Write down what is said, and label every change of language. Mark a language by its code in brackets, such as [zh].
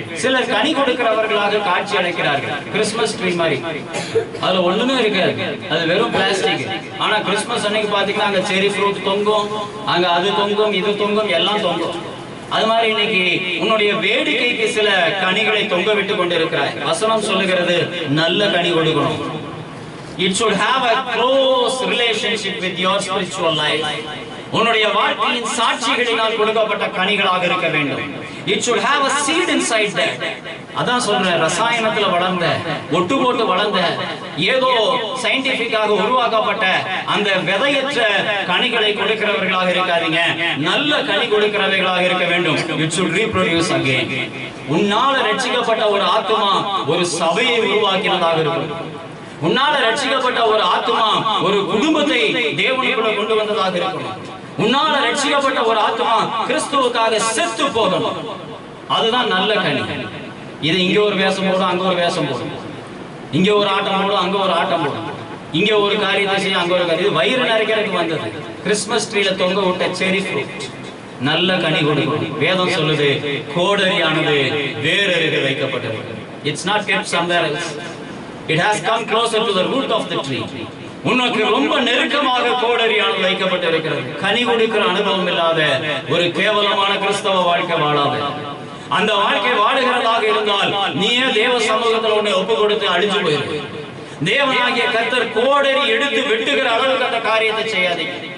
[ta] சிலர் கனி கொடுக்கிறவர்களாக காட்சி அளிக்கிறார்கள். கிறிஸ்துமஸ் ட்ரீ மாதிரி அதுல ஒண்ணுமே இருக்காது, அது வெறும் பிளாஸ்டிக். ஆனா கிறிஸ்துமஸ் அன்னைக்கு பாத்தீங்கன்னா அங்க செரி ஃப்ரூட் தொங்கும், அங்க அது தொங்கும், இது தொங்கும், எல்லாம் தொங்கும். அது மாதிரி இன்னைக்கு உன்னுடைய வேடிக்கைக்கு சில கனிகளை தொங்க விட்டு கொண்டிருக்கிறாய். வசனம் சொல்லுகிறது, நல்ல கனி கொடுக்கணும். [en] It should have a close relationship with your spiritual life. [ta] உன்னுடைய வாழ்க்கையின் சாட்சிகளினால் கொடுக்கப்பட்ட கனிகளாக இருக்க வேண்டும். [en] It should have a seed inside that. [ta] அதான் சொல்றேன், ரசாயனத்துல வளர்ந்த, ஒட்டு போட்டு வளர்ந்த, ஏதோ சயின்டிபிக்காக உருவாக்கப்பட்ட அந்த விதையற்ற கனிகளை கொடுக்கிறவர்களாக இருக்காதீங்க. நல்ல கனி கொடுக்கிறவர்களாக இருக்க வேண்டும். [en] It should reproduce again. [ta] உன்னால ரட்சிக்கப்பட்ட ஒரு ஆத்துமா ஒரு சபையை உருவாக்கினதாக இருக்கும். உன்னால ரட்சிக்கப்பட்ட ஒரு ஆத்துமா ஒரு குடும்பத்தை தேவனுக்குள்ள கொண்டு வந்ததாக இருக்கும். உன்னால ரட்சிக்கப்பட்ட ஒரு ஆத்துமா கிறிஸ்துவுக்காக செத்து போகணும். அதுதான் நல்ல கனி. இது இங்க ஒரு வேஷம் போடும், அங்க ஒரு வேஷம் போடும், இங்க ஒரு ஆட்டம் போடும், அங்க ஒரு ஆட்டம் போடும், இங்க ஒரு காரியத்தை செய்ய, அங்க ஒரு காரியம். வயிறு நிறைக்கிறதுக்கு வந்தது. கிறிஸ்துமஸ் ட்ரீல தொங்க விட்ட செரி ஃப்ரூட் நல்ல கனி கொடுக்கும். வேதம் சொல்லுது, கோடரியானது வேறருகே வைக்கப்பட்டது. [en] It's not kept somewhere else. It has come closer to the root of the tree. [ta] உனக்கு ரொம்ப நெருக்கமாக கோடரியானது வைக்கப்பட்டிருக்கிறது. கனி கொடுக்கிற அனுபவம் இல்லாத ஒரு கேவலமான கிறிஸ்தவ வாழ்க்கை வாழாத. அந்த வாழ்க்கை வாழுகிறதாக இருந்தால் நீயே தேவ சமூகத்தில் உன்னை ஒப்பு கொடுத்து அழிஞ்சு போயிரு. தேவனாகிய கர்த்தர் கோடரி எடுத்து வெட்டுகிற அளவுக்கு அந்த காரியத்தை செய்யாதீங்க.